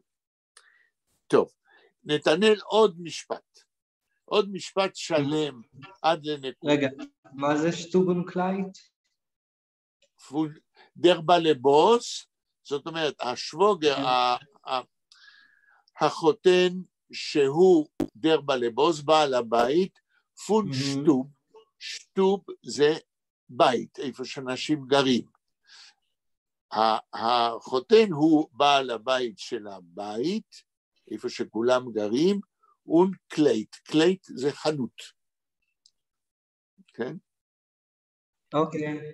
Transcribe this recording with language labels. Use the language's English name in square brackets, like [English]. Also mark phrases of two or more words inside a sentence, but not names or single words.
[Hebrew] טוב, נתנאל עוד משפט שלם עד לנקודה. רגע, מה זה שטובנקלייט? [Yiddish] דר בלבוס, [Hebrew] זאת אומרת, השווגר, החותן שהוא דר בלבוס, בעל הבית, [Yiddish] פון שטוב, [Hebrew] שטוב זה בית, איפה שאנשים גרים. החותן הוא בעל הבית של הבית, איפה שכולם גרים, [Yiddish] און קלייט, [Hebrew] קלייט זה חנות. כן? אוקיי.